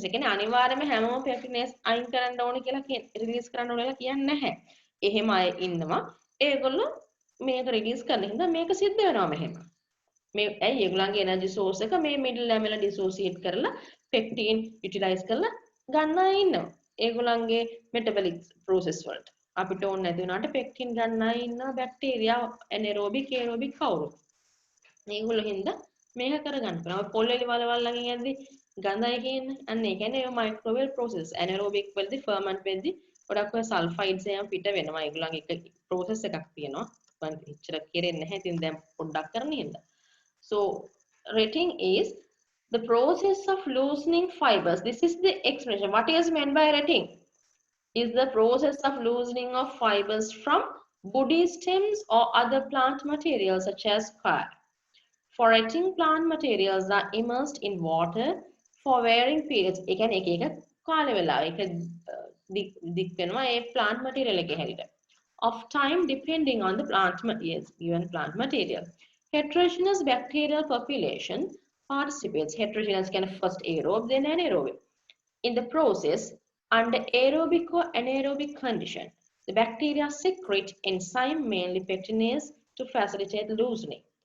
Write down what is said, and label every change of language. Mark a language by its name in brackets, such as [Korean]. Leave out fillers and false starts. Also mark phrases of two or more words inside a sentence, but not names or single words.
[Sinhala] ඒ කියන්නේ අනිවාර්යයෙන්ම හැමෝම pectinase අයින් කරන්න ඕනේ කියලා රිලීස් කරන්න ඕනේ කියලා කියන්නේ නැහැ. එහෙම අය ඉන්නවා. ඒගොල්ලෝ මේක රිලීස් කරන හින්දා මේක සිද්ධ වෙනවා මෙහෙම. මේ ඇයි ඒගොල්ලන්ගේ [English] energy source [Sinhala] එක මේ [English] middle lamella dissociate [Sinhala] කරලා [English] pectin utilise [Sinhala] කරලා ගන්න අය ඉන්නවා. ඒගොල්ලන්ගේ [English] metabolic process [Sinhala] වලට. අපිට ඕන නැති වුණාට පෙක්ටින් ගන්න අය ඉන්නවා [English] bacteria anaerobic aerobic [Sinhala] කවුරු. මේගොල්ලෝ හින්දා මේක කරගන්න පුළුවන්. පොල්ලෙලි වලවල් ළඟින් යද්දි ගඳයි කියන්නේ. අන්න ඒ කියන්නේ ඒ [English] microwave process. [Sinhala] ඇනේරෝබික් වෙද්දි ෆර්මන්ට් වෙද්දි ගොඩක් ඔය සල්ෆයිඩ්ස් එහෙම පිට වෙනවා. ඒගොල්ලන්ගේ එක ප්‍රොසෙස් එකක් තියෙනවා. මම ඉච්චර කෙරෙන්නේ නැහැ. ඉතින් දැන් පොඩ්ඩක් කරන්න හින්දා. [English] So retting is the process of loosening fibers. This is the expression. What is meant by retting? Is the process of loosening of fibers from woody stems or other plant materials such as coir. For retting, plant materials are immersed in water for varying periods. [Sinhala] එක කාලය වෙලා ඒක දික් වෙනවා ඒ [English] plant material [Sinhala] එකේ හැටියට. [English] Of time depending on the plant materials, given plant material. Heterogeneous bacterial population participates. Heterogeneous can first aerobe, then anaerobic. In the process, under aerobic or anaerobic condition, the bacteria secrete enzyme, mainly pectinase, to facilitate loosening.